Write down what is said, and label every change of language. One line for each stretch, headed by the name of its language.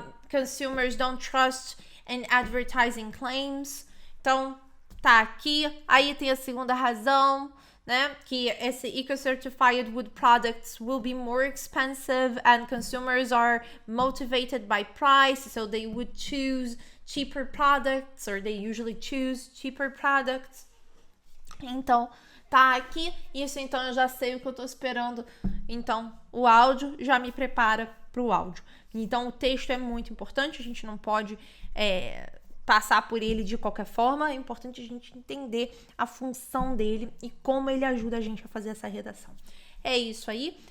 English: Consumers don't trust in advertising claims.
Portuguese: Então, tá aqui. Aí tem a segunda razão, né? Que esse
English: eco-certified wood products will be more expensive and consumers are motivated by price, so they would choose cheaper products, or they usually choose cheaper products.
Portuguese: Então, tá aqui. Isso, então, eu já sei o que eu tô esperando. Então, o áudio já me prepara pro áudio. Então, o texto é muito importante. A gente não pode passar por ele de qualquer forma. É importante a gente entender a função dele e como ele ajuda a gente a fazer essa redação. É isso aí.